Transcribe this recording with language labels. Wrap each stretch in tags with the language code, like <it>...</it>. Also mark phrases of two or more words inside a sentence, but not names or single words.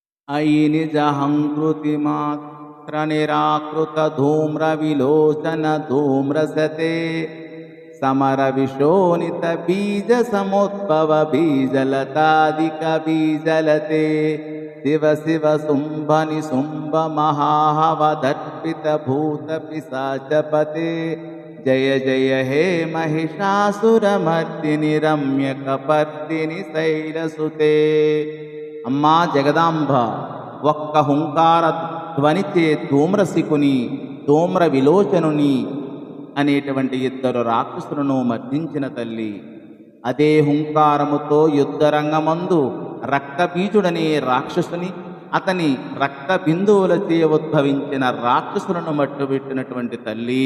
<sa>अयि निजहङ्कृतिमात्रनिराकृतधूम्रविलोचन धूम्रसते समरविशोणितबीजसमुद्भवबीजलतादिकबीजलते शिव शिव शुम्भनिशुम्भमहाहवदर्पितभूतपिशाचपते जय जय हे महिषासुरमर्दिनि रम्यकपर्दिनि शैलसुते।</sa> <te>అమ్మా జగదాంబ, ఒక్క హుంకార ధ్వనిచే ధూమ్రశికుని ధూమ్ర విలోచనుని అనేటువంటి ఇద్దరు రాక్షసులను మర్దించిన తల్లి. అదే హుంకారముతో యుద్ధరంగమందు రక్తబీజుడనే రాక్షసుని, అతని రక్త బిందువులచే ఉద్భవించిన రాక్షసులను మట్టుబెట్టినటువంటి తల్లి.</te>